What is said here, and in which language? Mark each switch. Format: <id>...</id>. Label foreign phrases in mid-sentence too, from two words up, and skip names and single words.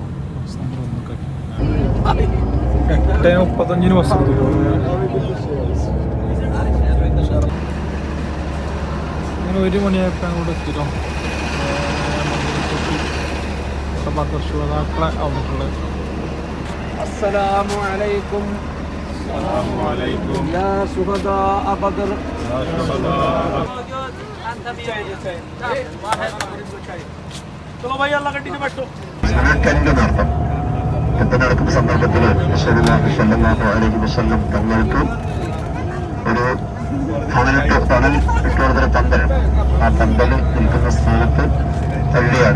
<ml>ബസ് നമ്പർ 8:35 ബസ് എടുത്തു. അങ്ങനെ 1 മണിയായപ്പോൾ അങ്ങോട്ട് എത്തിട്ടോ. ശ്രോതാക്കളെ അവിടെയുള്ളത്.</ml> <ar>السلام عليكم يا شهداء بدر.</ar> <ml>നടക്കുന്ന സന്ദർഭത്തിൽ</ml> <ar>رسول الله صلى الله عليه وسلم</ar> <ml>തങ്ങൾക്ക് ഒരു തണൽ ഇട്ടുകൊടുത്ത പന്തൽ, ആ പന്തൽ നിൽക്കുന്ന സ്ഥാനത്ത് തള്ളിയാണ്.</ml>